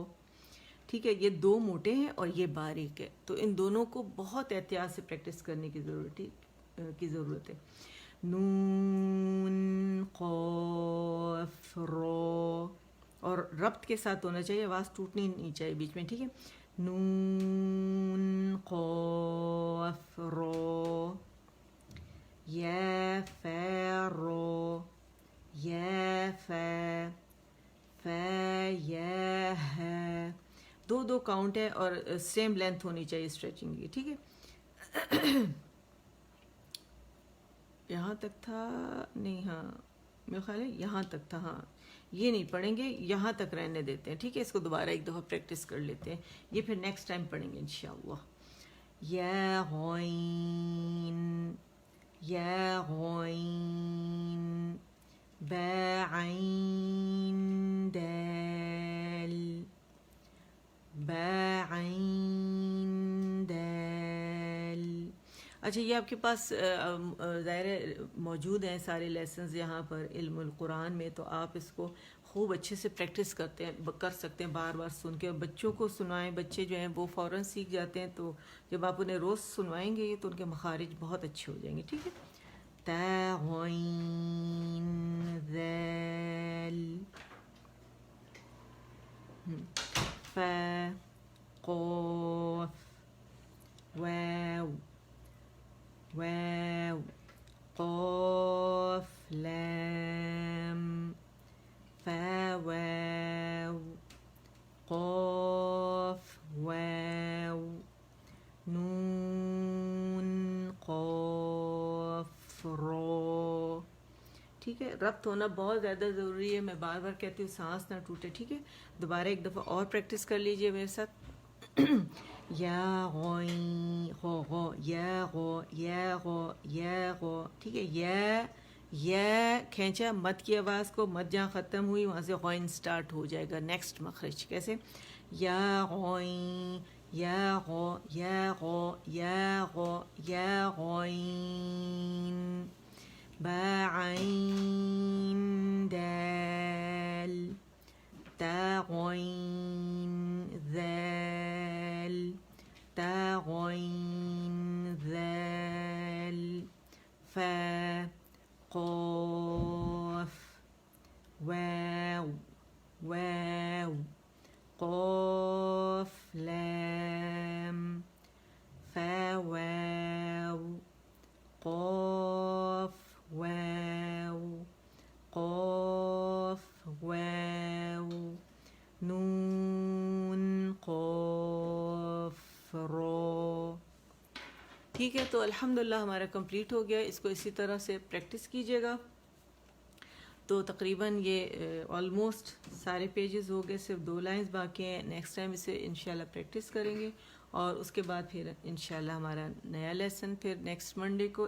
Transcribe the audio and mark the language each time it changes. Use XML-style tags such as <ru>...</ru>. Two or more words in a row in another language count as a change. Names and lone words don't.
<ur>ٹھیک ہے, یہ دو موٹے ہیں اور یہ باریک ہے, تو ان دونوں کو بہت احتیاط سے پریکٹس کرنے کی ضرورت ہے.</ur> <ar>نون قاف رو,</ar> <ur>اور ربط کے ساتھ ہونا چاہیے, آواز ٹوٹنی نہیں چاہیے بیچ میں. ٹھیک ہے,</ur> <ar>نون قاف رو. یا فا رو یا فا فا یا ہے.</ar> <ur>دو دو کاؤنٹ ہے اور</ur> <en>same length</en> <ur>ہونی چاہیے اسٹریچنگ کی. ٹھیک ہے, یہاں تک تھا نہیں؟ ہاں میرا خیال ہے یہاں تک تھا. ہاں یہ نہیں پڑھیں گے, یہاں تک رہنے دیتے ہیں. ٹھیک ہے, اس کو دوبارہ ایک دفعہ پریکٹس کر لیتے ہیں, یہ پھر</ur> <en>next time</en> <ur>پڑھیں گے انشاءاللہ.</ur> <ar>یا غین یا غین با عین دال با عین دال.</ar> <ur>اچھا یہ آپ کے پاس ظاہر موجود ہیں سارے لیسنز یہاں پر علم القرآن میں, تو آپ اس کو خوب اچھے سے پریکٹس کر سکتے ہیں, بار بار سن کے. بچوں کو سنائیں, بچے جو ہیں وہ فوراً سیکھ جاتے ہیں, تو جب آپ انہیں روز سنوائیں گے تو ان کے مخارج بہت اچھے ہو جائیں گے. ٹھیک ہے,</ur> <ar>تا غین ذال فا قاف واو واو قاف لام فا واو قاف واو نون قاف رو.</ar> <ur>ٹھیک ہے, ربط ہونا بہت زیادہ ضروری ہے. میں بار بار کہتی ہوں سانس نہ ٹوٹے. ٹھیک ہے, دوبارہ ایک دفعہ اور پریکٹس کر لیجئے میرے ساتھ.</ur> <ar>یا غین غو غو یا غو یا غو یا غو.</ar> <ur>ٹھیک ہے, یا کھینچا مد کی آواز کو, مد جہاں ختم ہوئی وہاں سے غین سٹارٹ ہو جائے گا نیکسٹ مخرج.</ur> <ar>کیسے؟ یا غین یا غو یا غو یا غو یا غین با عین دال تا غین ذال تا غین ذال فا قاف واو واو قاف لام فا واو قاف واو قاف واو نون قاف رو.</ar> <ur>ٹھیک ہے, تو الحمدللہ ہمارا کمپلیٹ ہو گیا. اس کو اسی طرح سے پریکٹس کیجیے گا. تو تقریباً یہ آلموسٹ سارے پیجز ہو گئے, صرف 2 لائنز باقی ہیں.</ur> <en>next time</en> <ur>اسے انشاءاللہ پریکٹس کریں گے, اور اس کے بعد پھر انشاءاللہ ہمارا نیا لیسن پھر</ur> <en>next Monday</en> <ur>کو.</ur>